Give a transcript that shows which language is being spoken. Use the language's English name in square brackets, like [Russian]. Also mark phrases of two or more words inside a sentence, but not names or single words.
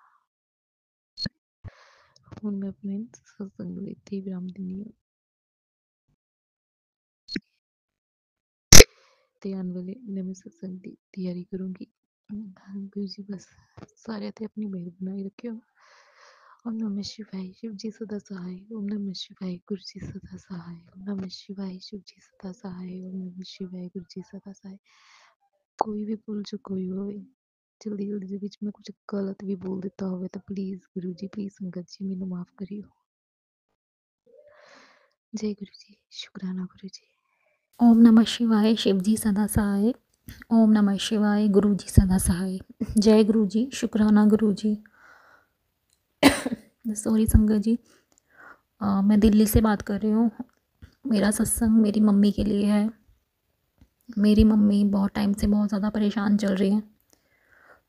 [Punjabi] ਹੁਣ ਮੈਂ ਆਪਣੇ ਸਤਸੰਗ ਲਈ ਇੱਥੇ ਵਿਰਾਮ ਦਿੰਦੀ ਹਾਂ ਤੇ ਆਉਣ ਵਾਲੇ ਨਵੇਂ ਸਤਸੰਗ ਦੀ ਤਿਆਰੀ ਕਰੂੰਗੀ। ਗੁਰੂ ਜੀ ਬਸ ਸਾਰਿਆਂ ਤੇ ਆਪਣੀ ਮਿਹਰ ਬਣਾਈ ਰੱਖਿਓ। [Hindi] ਓਮ ਨਮः शिवाय, शिव जी सदा सहाय। ओम नमः शिवाय, गुरु जी सदा सहाय। ओम नमः शिवाय, शिव जी सदा सहाय। ओम नमः शिवाय, गुरु जी सदा सहाय। [Punjabi] ਕੋਈ ਵੀ ਭੁੱਲ ਚੁੱਕ ਹੋਈ ਹੋਵੇ, ਜਲਦੀ ਦੇ ਵਿੱਚ ਮੈਂ ਕੁਝ ਗਲਤ ਵੀ ਬੋਲ ਦਿੱਤਾ ਹੋਵੇ, ਤਾਂ ਪਲੀਜ਼ ਗੁਰੂ ਜੀ, ਪਲੀਜ਼ ਸੰਗਤ ਜੀ ਮੈਨੂੰ ਮਾਫ ਕਰਿਓ। [Hindi] जय गुरु जी, शुक्राना गुरु जी। ओम नमः शिवाय, शिव जी सदा सहाय। ओम नमः शिवाय, गुरु जी सदा सहाय। जय गुरु जी, शुक्राना गुरु जी। सॉरी संगत जी, मैं दिल्ली से बात कर रही हूँ। मेरा सत्संग मेरी मम्मी के लिए है। मेरी मम्मी बहुत टाइम से बहुत ज़्यादा परेशान चल रही हैं।